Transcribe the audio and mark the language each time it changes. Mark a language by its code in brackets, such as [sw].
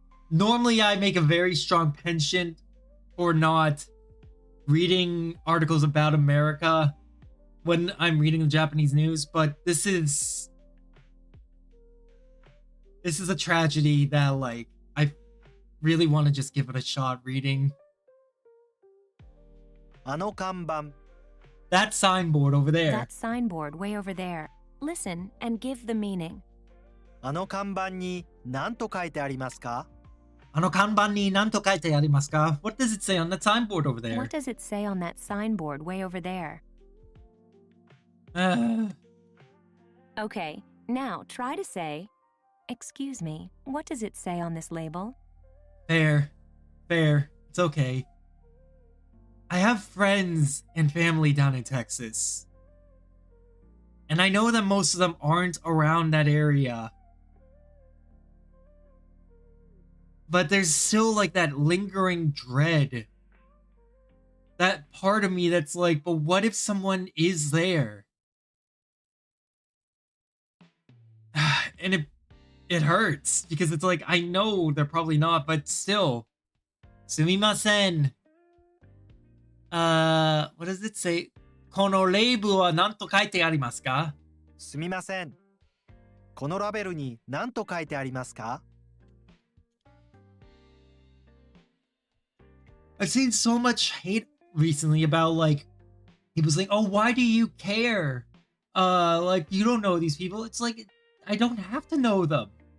[en] Normally, I make a very strong penchant for not reading articles about America when I'm reading the Japanese news, but this is a tragedy that, like, I really want to just give it a shot reading. [ja] あの看板 [en] That signboard over there. That signboard way over there. Listen and give the meaning. [ja] あの看板に何と書いてありますか？ Ano kanban ni nanto kaite arimasu ka? [en] What does it say on that signboard over there? What does it say on that signboard way over there? Okay, now try to say, excuse me, what does it say on this label? Fair. It's okay. I have friends and family down in Texas. And I know that most of them aren't around that area. But there's still like that lingering dread. That part of me that's like, but what if someone is there? And it hurts because it's like, I know they're probably not, but still. [ja] Sumimasen. [en] What does it say? [ja] このレーブは何と書いてありますか？すみません。このラベルに何と書いてありますか？ [en] I've seen so much hate recently about like people saying, "Oh, why do you care? Like you don't know these people." It's like I don't have to know them.